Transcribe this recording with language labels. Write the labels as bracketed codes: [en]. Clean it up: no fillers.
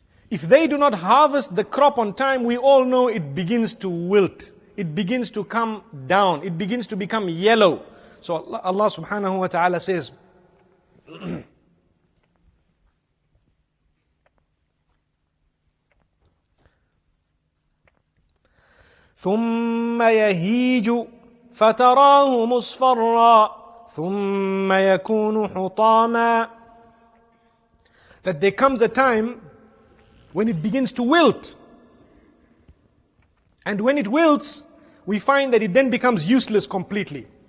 [en] If they do not harvest the crop on time, we all know it begins to wilt. It begins to come down. It begins to become yellow. So Allah subhanahu wa ta'ala says, [ar] ثُمَّ يَهِيجُ فَتَرَاهُ مُصْفَرًّا ثُمَّ يَكُونُ حُطَامًا. [en] That there comes a time when it begins to wilt. And when it wilts, we find that it then becomes useless completely.